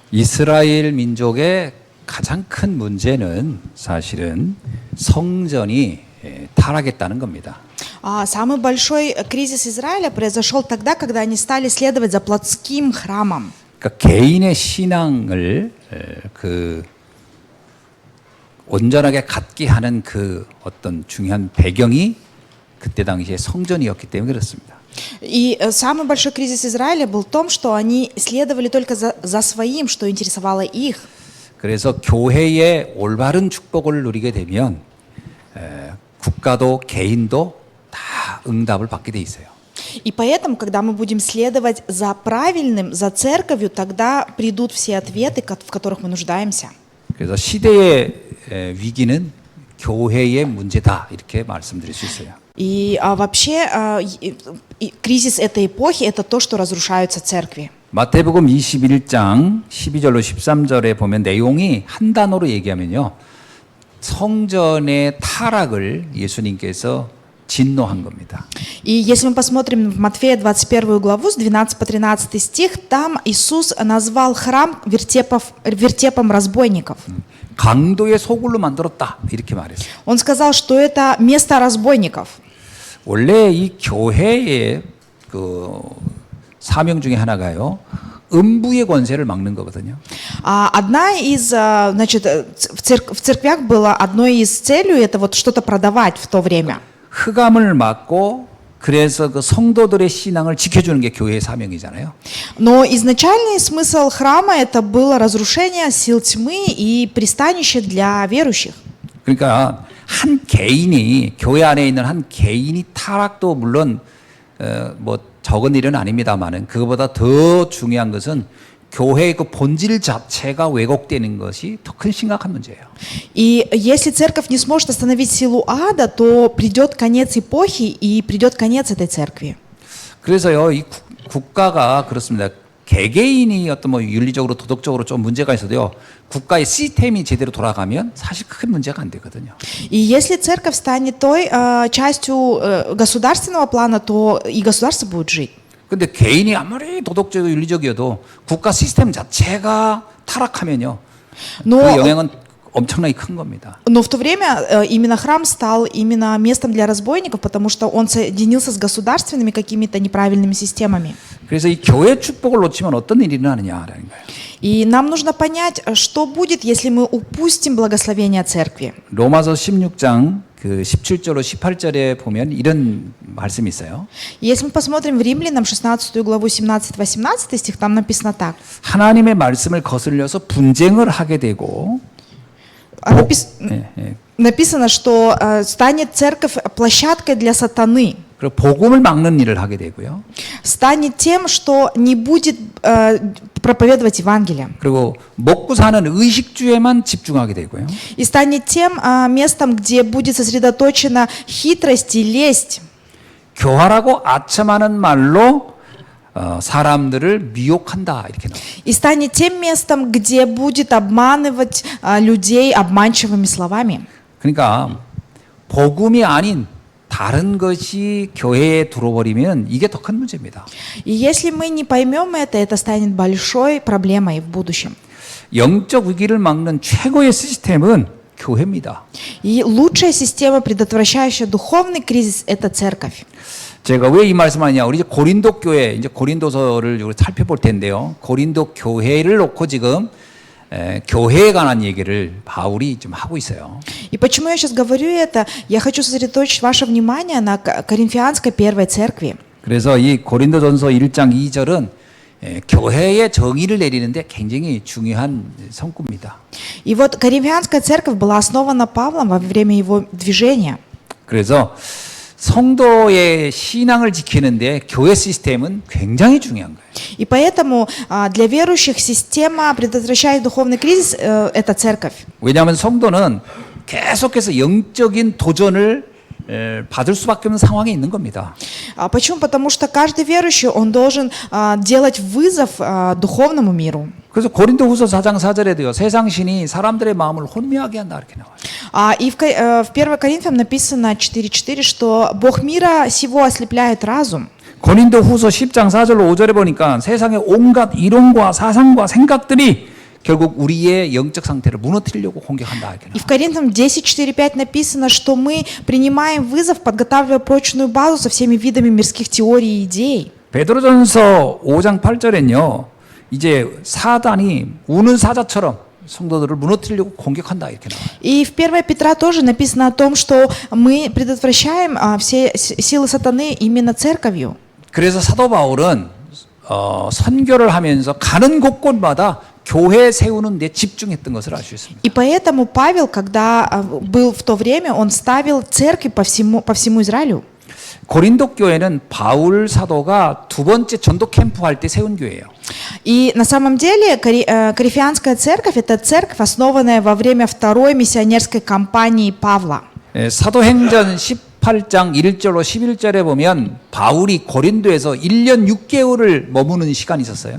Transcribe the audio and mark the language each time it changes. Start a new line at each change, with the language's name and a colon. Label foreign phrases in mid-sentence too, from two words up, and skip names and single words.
Korean: 이스라엘 민족의 가장 큰 문제는 사실은 성전이 타락했다는 겁니다.
Russian: Самый большой кризис Израиля произошел тогда, когда они стали следовать за плотским храмом.
Korean: 그러니까 개인의 신앙을 온전하게 갖게 하는 그 어떤 중요한 배경이 그때 당시에 성전이었기 때문에 그렇습니다.
Russian: И самый большой кризис Израиля был в том, что они следовали только за своим, что интересовало их.
Korean: 그래서 교회의 올바른 축복을 누리게 되면 국가도 개인도 다 응답을 받게 돼 있어요.
Russian: И поэтому, когда мы будем следовать за правильным, за церковью, тогда придут все ответы, в которых мы нуждаемся.
Korean: 그래서 시대의 위기는 교회의 문제다 이렇게 말씀드릴 수 있어요.
Russian: И вообще кризис этой эпохи – это то, что разрушаются церкви.
Korean: 마태복음 21장 12절로 13절에 보면 내용이 한 단어로 얘기하면요. 성전의 타락을 예수님께서 진노한 겁니다.
Russian: И если мы посмотрим в Матфея 21 главу с 12 по 13 стих, там Иисус назвал храм вертепом разбойников.
Korean: 강도의 소굴로 만들었다 이렇게 말했어요.
Russian: Он сказал, что это место разбойников.
Korean: 원래 이 교회의 그 사명 중에 하나가요. 음부의 권세를 막는 거거든요.
Russian: Одна из, значит, в церквях было одной из целей это вот что-то продавать в то время.
Korean: 흑암을 막고 그래서 그 성도들의 신앙을 지켜주는 게 교회의 사명이잖아요.
Russian: Но изначальный смысл храма это было разрушение сил тьмы и пристанище для верующих.
Korean: 그러니까 한 개인이 교회 안에 있는 한 개인이 타락도 물론 뭐 적은 일은 아닙니다만은 그거보다 더 중요한 것은 교회의 그 본질 자체가 왜곡되는 것이 더 큰 심각한 문제예요.
Russian: И если церковь не сможет остановить силу ада, то придет конец эпохи и придет конец этой церкви.
Korean: 그래서요, 이 국가가 그렇습니다. 개개인이 어떤 뭐 윤리적으로 도덕적으로 좀 문제가 있어도요, 국가의 시스템이 제대로 돌아가면 사실 큰 문제가 안 되거든요.
Russian: И если церковь станет той частью государственного плана, то и государство будет жить.
Korean: 근데 개인이 아무리 도덕적이고 윤리적이어도 국가 시스템 자체가 타락하면요, 그 영향은 엄청나게 큰 겁니다.
Russian: Но в то время именно храм стал именно местом для разбойников, потому что он соединился с государственными какими-то неправильными системами.
Korean: 그래서 이 교회 축복을 놓치면 어떤 일이 일어나느냐라는 거예요.
Russian: И нам нужно понять, что будет, если мы упустим благословение церкви.
Korean: 로마서 16장 그 17절로 18절에 보면 이런 말씀이 있어요.
Russian: Если мы посмотрим в Римлянам 16 главу 17-18 стих, там написано так.
Korean: 하나님의 말씀을 거슬려서 분쟁을 하게 되고
Russian: Написано, что станет церковь площадкой для сатаны.
Korean: 그리고 복음을 막는 일을 하게 되고요.
Russian: Станет тем, что не будет проповедовать Евангелие.
Korean: 그리고 먹고 사는 의식주에만 집중하게 되고요.
Russian: И станет тем местом, где будет сосредоточена хитрость и лесть.
Korean: 교활하고 아첨하는 말로 사람들을 미혹한다 이렇게 나와요.
Russian: И станет тем местом, где будет обманывать людей обманчивыми словами.
Korean: 그러니까 복음이 아닌 다른 것이 교회에 들어버리면 이게 더 큰 문제입니다.
Russian: И если мы не поймем это станет большой проблемой в будущем.
Korean: 영적 위기를 막는 최고의 시스템은 교회입니다.
Russian: И лучшая система, предотвращающая духовный кризис, это церковь.
Korean: 제가 왜 이 말씀하냐? 우리 이제 고린도 교회, 이제 고린도서를 살펴볼 텐데요. 고린도 교회를 놓고 지금 교회에 관한 얘기를 바울이 좀 하고 있어요.
Russian: И почему я сейчас говорю это? Я хочу сосредоточить ваше внимание на Коринфянской первой церкви.
Korean: 그래서 이 고린도전서 1장 2절은 교회의 정의를 내리는데 굉장히 중요한 성구입니다.
Russian: И вот Коринфянская церковь была основана Павлом во время его движения.
Korean: 그래서 성도의 신앙을 지키는데 교회 시스템은 굉장히 중요한 거예요.
Russian: И поэтому для верующих система, предотвращающая духовный кризис, это церковь.
Korean: 왜냐하면 성도는 계속해서 영적인 도전을 받을 수밖에 없는 상황에 있는 겁니다.
Russian: Почему? Потому что каждый верующий, он должен делать вызов духовному миру.
Korean: 그래서 고린도후서 4장 4절에도요. 세상 신이 사람들의 마음을 혼미하게 한다 이렇게 나와요.
Russian: И в 1 Коринфянам написано 4:4, что Бог мира сего ослепляет разум.
Korean: 고린도후서 10장 4절로 5절에 보니까 세상의 온갖 이론과 사상과 생각들이 결국 우리의 영적 상태를 무너뜨리려고 공격한다. 이렇게
Russian: И в Коринфянам 10:4-5 написано, что мы принимаем вызов, подготавливая прочную базу со всеми видами мирских теорий и идей.
Korean: 베드로전서 5장 8절엔요. 이제 사단이 우는 사자처럼 성도들을 무너뜨리려고 공격한다 이렇게 나와요.
Russian: И в 1 Петра тоже написано о том, что мы предотвращаем все силы сатаны именно церковью.
Korean: 그래서 사도 바울은 선교를 하면서 가는 곳곳마다 교회 세우는 데 집중했던 것을 알 수 있습니다.
Russian: И поэтому Павел, когда был в то время, он ставил церкви по всему Израилю.
Korean: 고린도 교회는 바울 사도가 두 번째 전도 캠프 할 때 세운 교회예요.
Russian: И на самом деле Коринфянская церковь – это церковь, основанная во время второй миссионерской кампании Павла.
Korean: 사도행전 18장 1절로 11절에 보면 바울이 고린도에서 1년 6개월을 머무는 시간이 있었어요.